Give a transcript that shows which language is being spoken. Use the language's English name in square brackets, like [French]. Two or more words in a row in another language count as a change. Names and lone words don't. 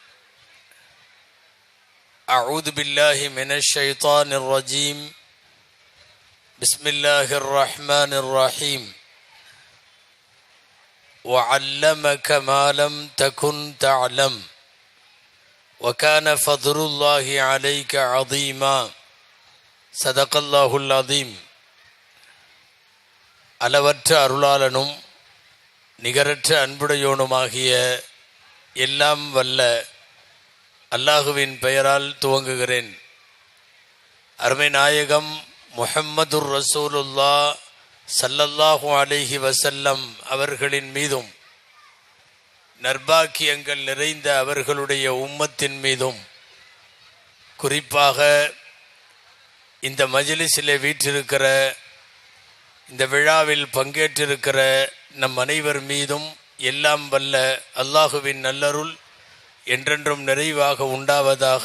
[Arabic] أعوذ بالله من الشيطان الرجيم بسم الله الرحمن الرحيم وعلمك ما لم تكن تعلم وكان فضل الله عليك عظيما صدق الله العظيم. [Tamil] அளவற்ற அருளாளனும் நிகரற்ற அன்புடையோனுமாகிய எல்லாம் வல்ல அல்லாஹுவின் பெயரால் துவங்குகிறேன். அருமை நாயகம் [Arabic] محمد رسول الله صلى الله عليه وسلم [Tamil] அவர்களின் மீதும் நற்பாக்கியங்கள் நிறைந்த அவர்களுடைய உம்மத்தின் மீதும் குறிப்பாக இந்த மஜ்லிஸிலே வீற்றிருக்கிற இந்த விழாவில் பங்கேற்றிருக்கிற நம் அனைவர் மீதும் எல்லாம் வல்ல அல்லாஹுவின் நல்லருள் என்றென்றும் நிறைவாக உண்டாவதாக.